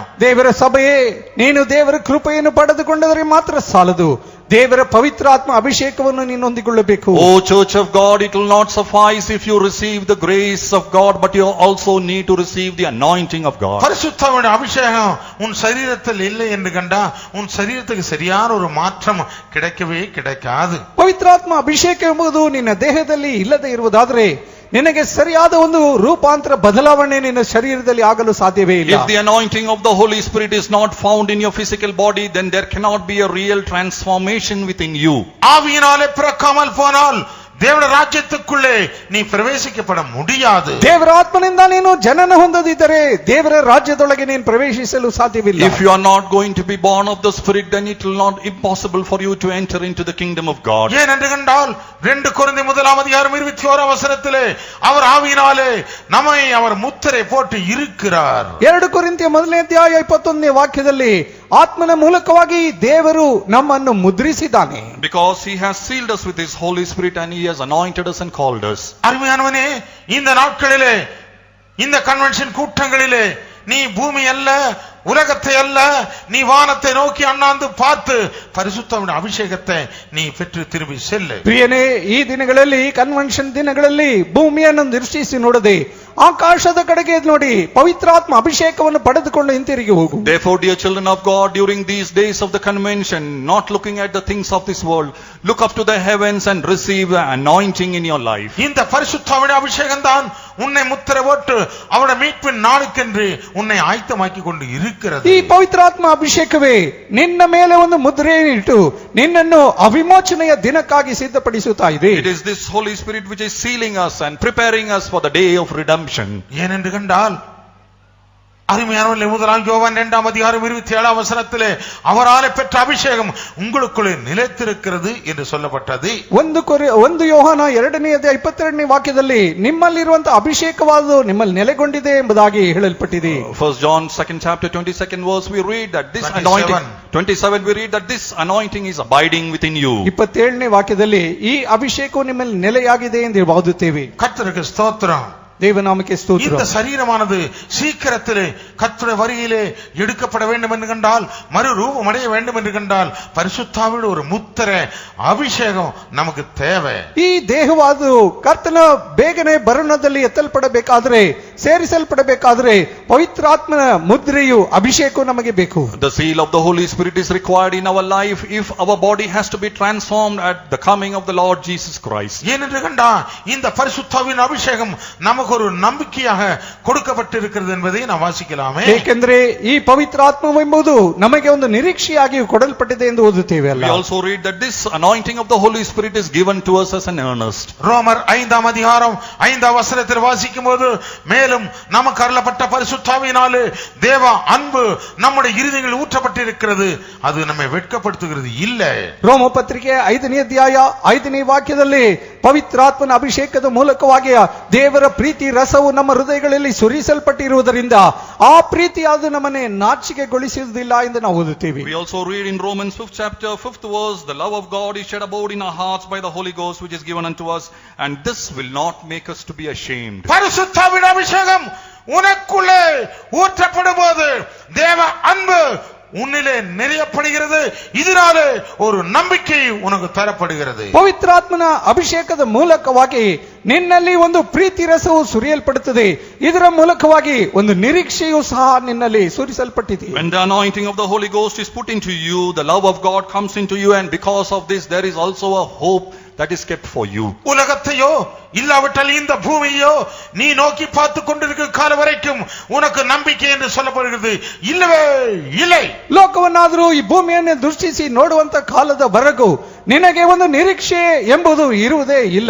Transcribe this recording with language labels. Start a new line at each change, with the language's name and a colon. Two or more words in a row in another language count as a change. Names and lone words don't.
Kannada: ದೇವರ ಸಭೆಯೇ, ನೀನು ದೇವರ ಕೃಪೆಯನ್ನು ಪಡೆದುಕೊಂಡರೆ ಮಾತ್ರ ಸಾಲದು, ದೇವರ ಪವಿತ್ರಾತ್ಮ ಅಭಿಷೇಕವನ್ನು ನೀನು ಹೊಂದಿಕೊಳ್ಳಬೇಕು.
English: Oh church of God, it will not suffice if you receive the grace of God, but you also need to receive the anointing of God.
Tamil: பரிசுத்தாவினுடைய அபிஷேகம் உன் சரீரத்தில் இல்லை என்று கண்டா உன் சரீரத்துக்கு சரியான ஒரு மாற்றம் கிடைக்கவே கிடைக்காது.
Kannada: ಪವಿತ್ರಾತ್ಮ ಅಭಿಷೇಕ ಎಂಬುದು ನಿನ್ನ ದೇಹದಲ್ಲಿ ಇಲ್ಲದೆ ಇರುವುದಾದರೆ ನಿನಗೆ ಸರಿಯಾದ ಒಂದು ರೂಪಾಂತರ ಬದಲಾವಣೆ ನಿನ್ನ ಶರೀರದಲ್ಲಿ ಆಗಲು ಸಾಧ್ಯವೇ ಇಲ್ಲ.
English: If the anointing of the Holy Spirit is not found in your physical body, then there cannot be a real transformation within you.
Tamil: ஆவியினாலே பிறக்காமல் போனால் தேவனுடைய ராஜ்யத்துக்குள்ளே நீ பிரவேசிக்கப்பட முடியாது.
Kannada: ದೇವರ ಆತ್ಮನಿಂದ ನೀನು ಜನನ ಹೊಂದದಿದ್ದರೆ ದೇವರ ರಾಜ್ಯದೊಳಗೆ ನೀನು ಪ್ರವೇಶಿಸಲು ಸಾಧ್ಯವಿಲ್ಲ.
English: If you are not going to be born of the Spirit, then it will not impossible for you to enter into the kingdom of God.
Tamil: ஏனென்று கண்டால் 2 கொரிந்தியர் 1:21 அவர் ஆவியினாலே நம்மை அவர் முத்திரை போட்டு இருக்கிறார்.
Kannada: 2 ಕೊರಿಂಥಿಯ 1ನೇ ಅಧ್ಯಾಯ 21ನೇ ವಾಕ್ಯದಲ್ಲಿ ಆತ್ಮನ ಮೂಲಕವಾಗಿ ದೇವರು ನಮ್ಮನ್ನು ಮುದ್ರಿಸಿದ್ದಾನೆ.
English: Because he has sealed us with his Holy Spirit and he has anointed us and called us.
Tamil: அருமையானவனே, இந்த நாட்களிலே இந்த கன்வென்ஷன் கூட்டங்களிலே நீ பூமி அல்ல, உலகத்தை அல்ல, நீ வானத்தை நோக்கி அண்ணாந்து பார்த்து பரிசுத்தமான அபிஷேகத்தை நீ பெற்று திரும்பி செல்ಲು.
Kannada: ಪ್ರಿಯನೇ, ಈ ದಿನಗಳಲ್ಲಿ ಕನ್ವೆನ್ಷನ್ ದಿನಗಳಲ್ಲಿ ಭೂಮಿಯನ್ನು ದೃಷ್ಟಿಸಿ ನೋಡದೆ ಆಕಾಶದ ಕಡೆಗೆ ನೋಡಿ ಪವಿತ್ರಾತ್ಮ ಅಭಿಷೇಕವನ್ನು ಪಡೆದುಕೊಂಡು ಹಿಂತಿರುಗಿ ಹೋಗು.
English: Therefore, dear children of God, during these days of the convention, not looking at the things of this world, look up to the heavens and receive the anointing in your life.
Tamil: இந்த பரிசுத்தமான அபிஷேகம் தான் உன்னை முத்திரை போட்டு அவருடைய மீட்பின் நாளுக்கென்று உன்னை ஆயத்தமாக்கி கொண்டு இருக்கிறது.
Kannada: ಈ ಪವಿತ್ರಾತ್ಮ ಅಭಿಷೇಕವೇ ನಿನ್ನ ಮೇಲೆ ಒಂದು ಮುದ್ರೆಯನ್ನು ಇಟ್ಟು ನಿನ್ನನ್ನು ಅವಿಮೋಚನೆಯ ದಿನಕ್ಕಾಗಿ ಸಿದ್ಧಪಡಿಸುತ್ತಾ ಇದೆ.
English: It is this Holy Spirit which is sealing us and preparing us for the day of redemption.
Tamil: ஏனென்று கண்டால் அருமையானவர்களே, 1 யோவான் 2:27 அவராலே பெற்ற அபிஷேகம் உங்களுக்குள்ளே நிலைத்திருக்கிறது என்று சொல்லப்பட்டது.
Kannada: 1 ಯೋಹಾನ 2ನೇ ಅಧ್ಯಾಯ 22ನೇ ವಾಕ್ಯದಲ್ಲಿ ನಿಮ್ಮಲ್ಲಿರುವಂತಹ ಅಭಿಷೇಕವಾದು ನಿಮ್ಮಲ್ಲಿ ನೆಲೆಗೊಂಡಿದೆ ಎಂಬುದಾಗಿ ಹೇಳಲ್ಪಟ್ಟಿದೆ.
English: 1 John 2nd chapter 22nd verse we read that this anointing 27 we read that this anointing is abiding within you.
Kannada: 27ನೇ ವಾಕ್ಯದಲ್ಲಿ ಈ ಅಭಿಷೇಕವು ನಿಮ್ಮಲ್ಲಿ ನೆಲೆಯಾಗಿದೆ ಎಂದು ಓದುತ್ತೇವೆ.
Tamil: கர்த்தருக்கு ஸ்தோத்திரம்.
Kannada: ದೇವನಾಮಕ್ಕೆ ಸ್ತೋತ್ರ.
Tamil: இந்த சரீரமானது சீக்கிரத்திலே கர்த்தருடைய வருகையிலே எடுக்கப்பட வேண்டும் என்று கண்டால், மறுரூபம் அடைய வேண்டும் என்று கண்டால் பரிசுத்தாவினுடைய ஒரு முத்திரை அபிஷேகம் நமக்கு தேவை.
Kannada: ಈ ದೇಹವಾದು ಕರ್ತನ ಬೇಗನೆ ಬರುಣದಲ್ಲಿ ಎತ್ತಲ್ಪಡಬೇಕಾದ್ರೆ, ಸೇರಿಸಲ್ಪಡಬೇಕಾದ್ರೆ ಪವಿತ್ರಾತ್ಮನ ಮುದ್ರೆಯು ಅಭಿಷೇಕವು ನಮಗೆ ಬೇಕು.
English: The seal of the Holy Spirit is required in our life if our body has to be transformed at the coming of the Lord Jesus Christ.
Tamil: ஏனென்று கண்டா இந்த பரிசுத்தாவின் அபிஷேகம் நமக்கு ஒரு நம்பிக்கையாக கொடுக்கப்பட்டிருக்கிறது என்பதை நாம் வாசிக்கலாமே.
Kannada: ಏಕೆಂದರೆ ಈ ಪವಿತ್ರಾತ್ಮವೆಂಬುದು ನಮಗೆ ಒಂದು ನಿರೀಕ್ಷೆಯಾಗಿ ಕೊಡಲ್ಪಟ್ಟಿದೆ ಎಂದು ಓದುತ್ತೇವೆ ಅಲ್ಲ.
English: We also read that this anointing of the Holy Spirit is given to us as an earnest.
Tamil: ரோமர் 5:5 வாசிக்கும்போது, மேலும் நமக்கு அருளப்பட்ட பரிசுத்தாவியினாலே தேவ அன்பு நம்முடைய இருதயங்களில் ஊற்றப்பட்டிருக்கிறது, அது நம்மை வெட்கப்படுத்துகிறது இல்லை.
Kannada: ರೋಮ ಪತ್ರಿಕೆ 5ನೇ ಅಧ್ಯಾಯ 5ನೇ ವಾಕ್ಯದಲ್ಲಿ ಪವಿತ್ರಾತ್ಮನ ಅಭಿಷೇಕದ ಮೂಲಕವಾಗಿ ದೇವರ ಪ್ರೀತಿ ರಸವು ನಮ್ಮ ಹೃದಯಗಳಲ್ಲಿ ಸುರಿಸಲ್ಪಟ್ಟಿರುವುದರಿಂದ ಆ ಪ್ರೀತಿಯಾದ ನಮ್ಮನ್ನೇ ನಾಚಿಕೆಗೊಳಿಸುವುದಿಲ್ಲ ಎಂದು ನಾವು ಓದುತ್ತೇವೆ.
English: We also read in Romans 5th chapter 5th verse, the love of God is shed abroad in our hearts by the Holy Ghost which is given unto us, and this will not make us to be ashamed.
Tamil: பரிசுத்தாவின் அபிஷேகம் உனக்குள்ளே ஊற்றப்படும்போது தேவ அன்பு உன்னிலே நிறையப்படுகிறது. இதனாலே ஒரு நம்பிக்கை உனக்கு தரப்படுகிறது.
Kannada: ಪವಿತ್ರಾತ್ಮನ ಅಭಿಷೇಕದ ಮೂಲಕವಾಗಿ ನಿನ್ನಲ್ಲಿ ಒಂದು ಪ್ರೀತಿ ರಸವು ಸುರಿಯಲ್ಪಡುತ್ತದೆ. ಇದರ ಮೂಲಕವಾಗಿ ಒಂದು ನಿರೀಕ್ಷೆಯೂ ಸಹ ನಿನ್ನಲ್ಲಿ ಸುರಿಸಲ್ಪಟ್ಟಿದೆ.
English: When the anointing of the Holy Ghost is put into you, the love of God comes into you, and because of this there is also a hope that is kept for you.
Tamil: உலகத்தையோ இல்லாவிட்டால் இந்த பூமியோ நீ நோக்கி பார்த்து கொண்டிருக்கிற கால வரைக்கும் உனக்கு நம்பிக்கை என்று சொல்லப்படுகிறது இல்லவே இல்லை.
Kannada: ಲೋಕವನ್ನಾದರೂ ಈ ಭೂಮಿಯನ್ನು ದೃಷ್ಟಿಸಿ ನೋಡುವಂತ ಕಾಲದವರೆಗೂ ನಿನಗೆ ಒಂದು ನಿರೀಕ್ಷೆ ಎಂಬುದು ಇರುವುದೇ ಇಲ್ಲ.